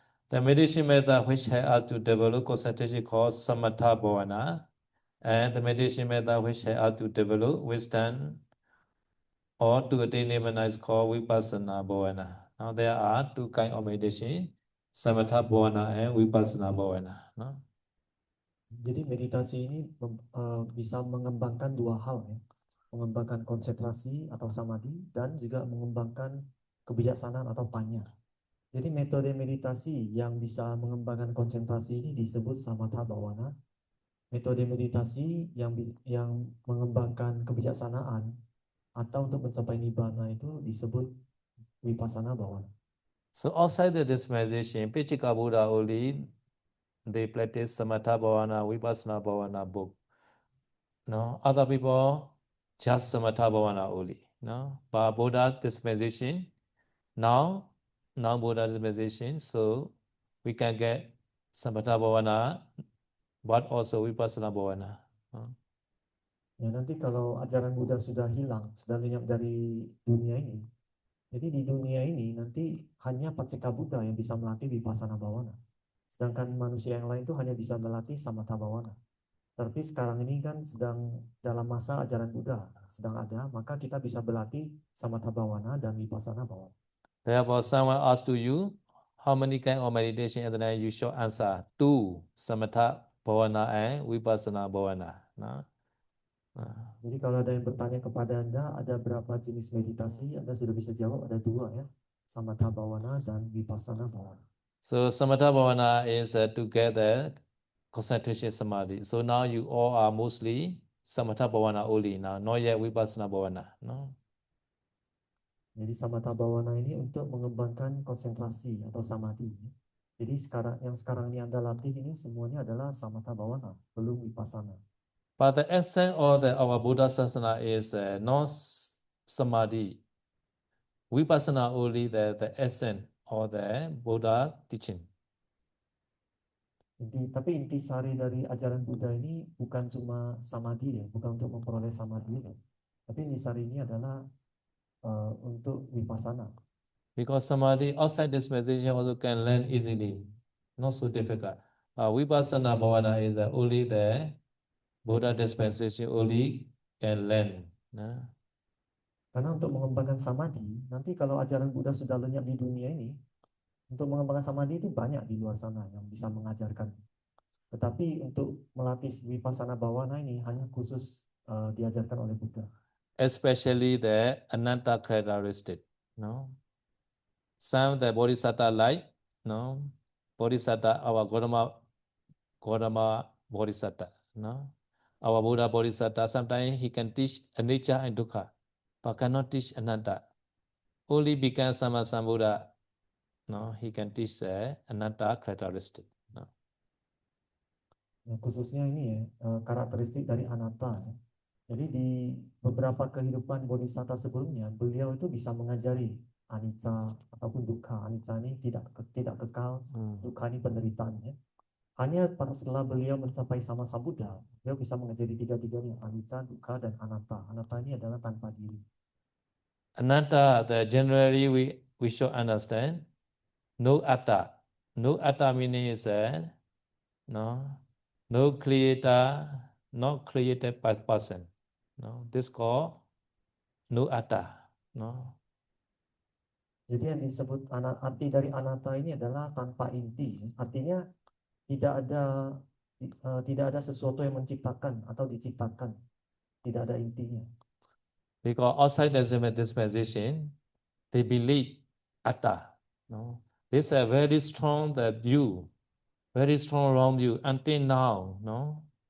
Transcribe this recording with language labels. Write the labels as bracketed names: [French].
[English] The meditation method which help us to develop concentration called samatha bhavana, and the meditation method which help us to develop wisdom or to attain nirvana is called vipassana bhavana. Now there are two kinds of meditation, samatha bhavana and vipassana bhavana. No? [Indonesian] Jadi meditasi ini bisa mengembangkan dua hal ya, mengembangkan konsentrasi atau samadhi dan juga mengembangkan kebijaksanaan atau panya. Jadi metode meditasi yang bisa mengembangkan konsentrasi ini disebut samatha bhavana. Metode meditasi yang mengembangkan kebijaksanaan atau untuk mencapai nibbana itu disebut vipassana bhavana. [English] So outside the dispensation, Pitchika Buddha only they practice samatha bhavana, vipassana bhavana book. No, other people just samatha bhavana only. No, but Buddha dispensation now Buddha dispensation, so we can get samatha bhavana, but also vipassana bhavana. [Indonesian] Ya, nanti kalau ajaran Buddha sudah hilang, sudah lenyap dari dunia ini, jadi di dunia ini nanti hanya Pacceka Buddha yang bisa melatih vipassana bhavana. Sedangkan manusia yang lain itu hanya bisa melatih samatha bhavana. Tapi sekarang ini kan sedang dalam masa ajaran Buddha sedang ada, maka kita bisa berlatih samatha bhavana dan vipassana bhavana. [English] Therefore, someone asks to you, how many kind of meditation, and then you should answer two, samatha bhavana and vipassana bhavana. No? [Indonesian] Jadi kalau ada yang bertanya kepada Anda, ada berapa jenis meditasi? Anda sudah bisa jawab, ada dua ya, samatha bhavana dan vipassana bhavana. [English] So samatha bhavana is together concentration samadhi. So now you all are mostly samatha bhavana only now, not yet vipassana bhavana. No? [Indonesian] Jadi samatha bhavana ini untuk mengembangkan konsentrasi atau samadhi. Jadi sekarang ini Anda latih ini semuanya adalah samatha bhavana, belum vipassana. [English] But the essence of our Buddha Sasana is not samadhi. Vipassana only the essence of the Buddha teaching. [Indonesian] Tapi inti sari dari ajaran Buddha ini bukan cuma samadhi ya, bukan untuk memperoleh samadhi ya. Tapi inti sari ini adalah untuk vipassana. [English] Because samadhi outside this meditation also can learn easily, not so difficult. Vipassana bhavana is only the Buddha dispensation only can learn. [Indonesian] Karena untuk mengembangkan samadhi, nanti kalau ajaran Buddha sudah lenyap di dunia ini, untuk mengembangkan samadhi itu banyak di luar sana yang bisa mengajarkan. Tetapi untuk melatih vipassana bhavana ini hanya khusus diajarkan oleh Buddha. [English] Especially the anatta characteristic. No? Some the bodhisattva like, no? Bodhisattva, our Gautama bodhisattva. No? Our Buddha bodhisattva, sometimes he can teach anicca and dukkha, but cannot teach anatta. Only become Sammasambuddha, no? He can teach the anatta characteristic. No? [Indonesian] Nah, khususnya ini ya, karakteristik dari anatta ya. Jadi di beberapa kehidupan bodhisatta sebelumnya, beliau itu bisa mengajari anicca ataupun dukkha. Anicca ini tidak kekal, dukkha ini penderitaan ya. Hanya setelah beliau mencapai sama Buddha, beliau bisa mengajari tiga-tiganya, anicca, dukkha, dan anatta. Anatta ini adalah tanpa diri. [English] Anatta, generally we should understand, no atta. No atta meaning is no creator, not created by person. No, this called no atta. No. [Indonesian] Jadi yang disebut arti dari anatta ini adalah tanpa inti. Artinya tidak ada sesuatu yang menciptakan atau diciptakan. Tidak ada intinya. [English] Because outside the dispensation, they believe atta. No. This is a very strong view, very strong wrong view until now. No.